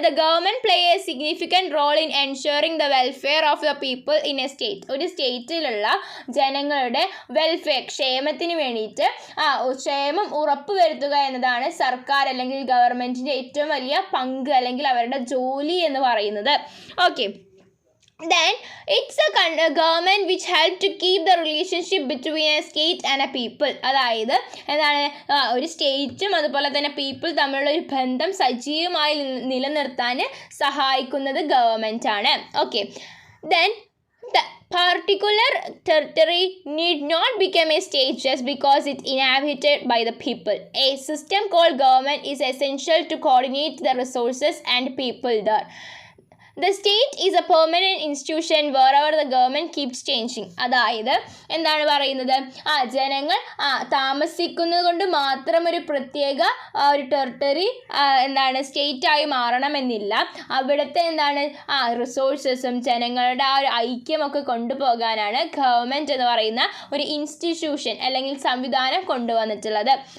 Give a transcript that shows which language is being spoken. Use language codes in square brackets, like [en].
[en] The government play a significant role in ensuring the welfare of the people in a state. [ml] ഒരു സ്റ്റേറ്റിലുള്ള ജനങ്ങളുടെ welfare, ക്ഷേമത്തിന് വേണ്ടിയിട്ട് ക്ഷേമം ഉറപ്പുവരുത്തുക എന്നതാണ് സർക്കാർ അല്ലെങ്കിൽ ഗവൺമെൻറ്റിൻ്റെ ഏറ്റവും വലിയ പങ്ക് അല്ലെങ്കിൽ അവരുടെ ജോലി എന്ന് പറയുന്നത്. [en] Okay, then it's a government which help to keep the relationship between a state and a people. [ml] അതായത് എന്താണ്, ഒരു സ്റ്റേറ്റും അതുപോലെ തന്നെ പീപ്പിൾ തമ്മിലുള്ള ഒരു ബന്ധം സജീവമായി നിലനിർത്താൻ സഹായിക്കുന്നത് ഗവൺമെൻറ് ആണ്. [en] Okay, then the particular territory need not become a state just because it's inhabited by the people. A system called government is essential to coordinate the resources and people there. The state is a permanent institution wherever the government keeps changing. [ml] അതായത് എന്താണ് പറയുന്നത്, ജനങ്ങൾ താമസിക്കുന്നത് കൊണ്ട് മാത്രം ഒരു പ്രത്യേക ഒരു ടെറിട്ടറി എന്താണ് സ്റ്റേറ്റായി മാറണമെന്നില്ല. അവിടുത്തെ എന്താണ് റിസോഴ്സസും ജനങ്ങളുടെ ഒരു ഐക്യമൊക്കെ കൊണ്ടുപോകാനാണ് ഗവൺമെൻറ് എന്ന് പറയുന്ന ഒരു ഇൻസ്റ്റിറ്റ്യൂഷൻ അല്ലെങ്കിൽ സംവിധാനം കൊണ്ടുവന്നിട്ടുള്ളത്.